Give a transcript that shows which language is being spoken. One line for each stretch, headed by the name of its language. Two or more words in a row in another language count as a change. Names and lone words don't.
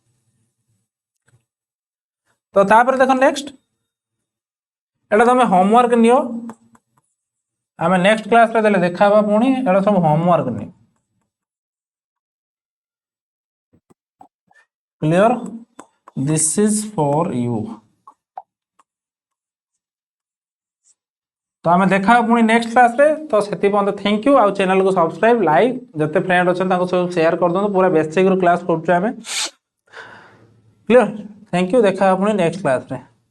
Odia: ତୋ ତାପର ଦେଖୋ ନେକ୍ସଟ ଏଟା ତୁମ ହୋମୱର୍କ ନିଅ ଆମେ
English: next class
Odia: ରେ ଦେଲେ ଦେଖାବା ପୁଣି ଏଟା ସବ ହୋମୱର୍କ ନିଅ
English: clear this is for you.
Odia: ତୋ ଆମେ ଦେଖା ପୁଣି
English: next class
Odia: ରେ ତୋ ସେଠି ପନ
English: thank you
Odia: ଆ ଚ୍ୟାନେଲ କୋ ସବସ୍କ୍ରାଇବ ଲାଇକ ଜେତେ ଫ୍ରେଣ୍ଡ ଅଛନ୍ତି ତାଙ୍କୁ ସବ ଶେୟାର କର ଦୋ ପୂରା ବେସିକ ରୋ କ୍ଲାସ କରଛୁ ଆମେ କ୍ଲିୟର
English: thank you
Odia: ଦେଖା ପୁଣି
English: next class ରେ।